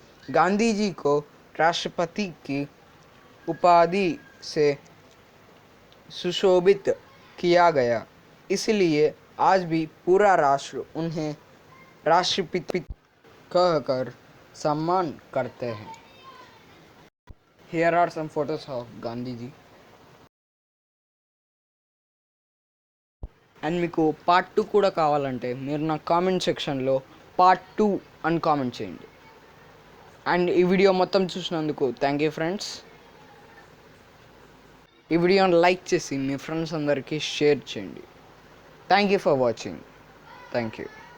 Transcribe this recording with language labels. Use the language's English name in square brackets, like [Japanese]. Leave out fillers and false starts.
[Hindi] गांधी जी को राष्ट्रपति की उपाधि से सुशोभित किया गया. इसलिए आज भी पूरा राष्ट्र उन्हें राष्ट्रपिता कहकर सम्मान करते हैं. [English] Here are some photos of Gandhi ji. [Telugu] And మీకు పార్ట్ 2 కూడా కావాలంటే మీరు నా కామెంట్ సెక్షన్లో పార్ట్ 2 అని కామెంట్ చేయండి. అండ్ ఈ వీడియో మొత్తం చూసినందుకు [English] Thank you friends. [Telugu] ఈ వీడియోని లైక్ చేసి మీ ఫ్రెండ్స్ అందరికీ షేర్ చేయండి. [English] Thank you for watching. Thank you.